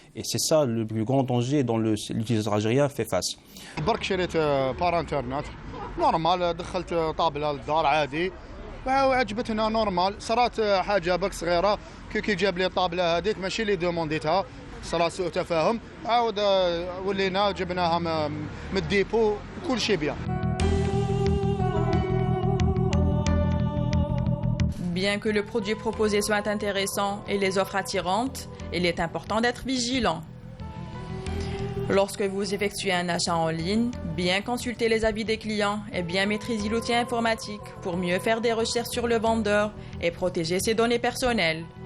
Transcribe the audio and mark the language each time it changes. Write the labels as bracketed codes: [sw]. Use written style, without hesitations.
[fr] Et c'est ça le plus grand danger dont l'utilisateur algérien fait face. [ar] برك شريت بار انترنت نورمال دخلت طابله للدار عادي وعجبتنا نورمال صارت حاجه برك صغيره كي جاب لي الطابله هذيك ماشي اللي دومونديتها صرا سوء تفاهم عاود ولينا جبناها من الديبو كل شيء بيان. [fr] Bien que le produit proposé soit intéressant et les offres attirantes, il est important d'être vigilant. Lorsque vous effectuez un achat en ligne, bien consulter les avis des clients et bien maîtriser l'outil informatique pour mieux faire des recherches sur le vendeur et protéger ses données personnelles.